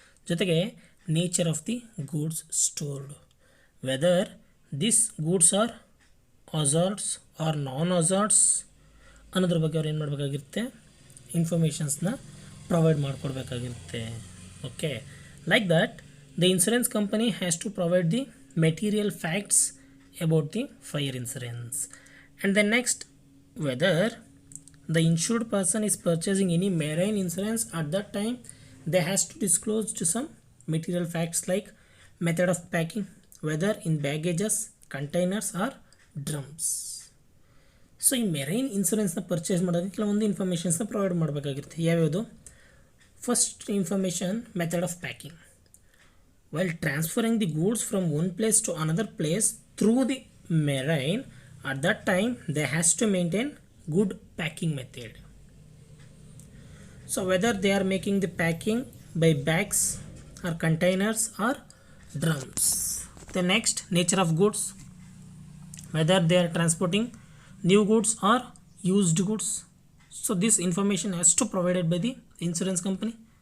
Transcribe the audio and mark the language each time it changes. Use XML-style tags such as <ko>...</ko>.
<en>ಜೊತೆಗೆ nature of the goods stored, whether this goods are hazards or non hazards</en> <kn>ಅನ್ನೋದ್ರ ಬಗ್ಗೆ ಅವ್ರು ಏನು ಮಾಡಬೇಕಾಗಿರುತ್ತೆ, ಇನ್ಫಾರ್ಮೇಷನ್ಸ್ನ provide ಮಾಡಿಕೊಡ್ಬೇಕಾಗಿರುತ್ತೆ.</kn> <en>Okay, like that the insurance company has to provide the material facts about the fire insurance. And then next, whether the insured person is purchasing any marine insurance at that time, they has to disclose to some material facts like method of packing, whether in baggages, containers or drums.</en> <kn>So ಈ marine ಇನ್ಸೂರೆನ್ಸ್ನ purchase ಮಾಡೋದಕ್ಕೆ ಕೆಲವೊಂದು ಇನ್ಫಾರ್ಮೇಷನ್ಸ್ನ provide ಮಾಡಬೇಕಾಗಿರುತ್ತೆ. ಯಾವ್ಯಾವುದು?</kn> <en>First information, method of packing. While transferring the goods from one place to another place through the marine, at that time they has to maintain good packing method. So whether they are making the packing by bags or containers or drums. The next, nature of goods, whether they are transporting new goods or used goods. So this information has to provided by the insurance company.</en>